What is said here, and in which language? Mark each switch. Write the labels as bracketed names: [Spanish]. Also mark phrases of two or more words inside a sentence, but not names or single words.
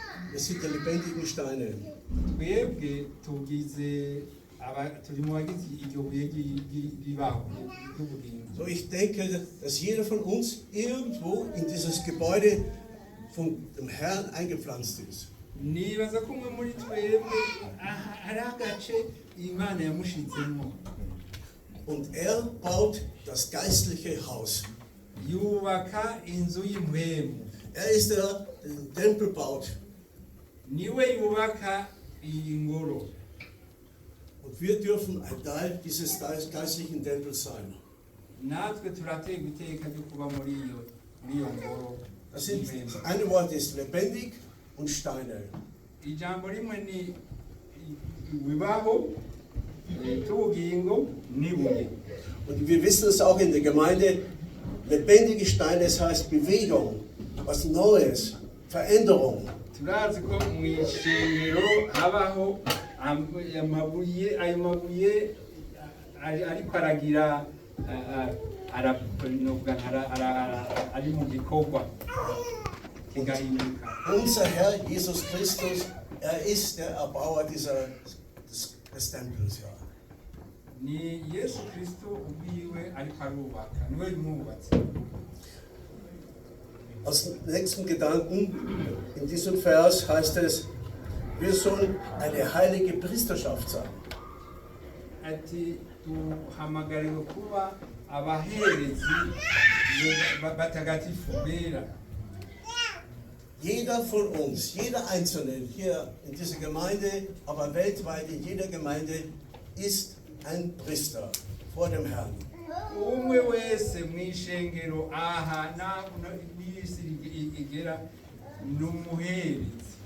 [German] wir sind die lebendigen Steine. [Rundi] twebwe turi mu bagize iryo buye ry'ibibaho ry'ubugingo. [German] So, ich denke, dass jeder von uns irgendwo in dieses Gebäude von dem Herrn eingepflanzt ist. [Rundi] Nibaza ko umwe muri twebwe hari agace Imana yamushizemo. [German] Und er baut das geistliche Haus. [Rundi] Yubaka inzu y'impwemu. [German] Er ist der den Tempel baut. [Rundi] Niwe yubaka iyi ngoro. [German] Und wir dürfen ein Teil dieses geistlichen Tempels sein. [Rundi] Natwe turategwa iteka ryo kuba muri iyo ngoro. [German] Das eine Wort ist lebendig und Steine. [Rundi] Ijambo rimwe ni ibibaho cy'ubugingo n'ibuye. [German] Und wir wissen es auch in der Gemeinde, lebendige Steine, das heißt Bewegung, was Neues, Veränderung. [Rundi] Turazi ko mu ishengero habaho ayo mabuye ariko aragira ari mu gikorwa kigahinduka. [German] Unser Herr Jesus Christus, er ist der Erbauer des Tempels. Ja. [Rundi] Ni Yesu Kristo ubwiwe ariko arubaka, niwe mwubatsi. [German] Als nächsten Gedanken in diesem Vers heißt es, wir sollen eine heilige Priesterschaft sein. [Rundi] Ati duhamagariwe kuba abaherezi batagatifu bera. [German] Jeder von uns, jeder Einzelne hier in dieser Gemeinde, aber weltweit in jeder Gemeinde ist ein Priester vor dem Herrn. [Rundi] Umwe wese mwishengero aha n'isi igera n'umuherezi.